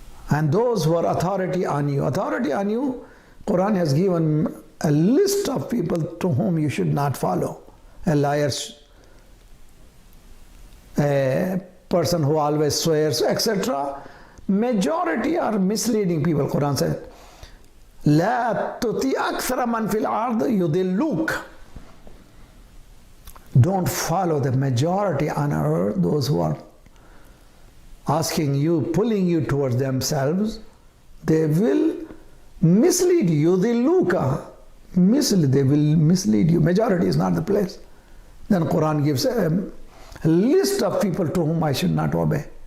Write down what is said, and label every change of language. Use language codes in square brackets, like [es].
[en] And those who are authority on you, Quran has given a list of people to whom you should not follow. A liar, a person who always swears, etc. Majority are misleading people. Quran said, [ar] لا تطيع أكثر من في الأرض يضلوك. [en] Don't follow the majority on earth, those who are asking you, pulling you towards themselves. They will mislead you. Yudilluka. They will mislead you. Majority is not the place. Then Quran gives a list of people to whom I should not obey.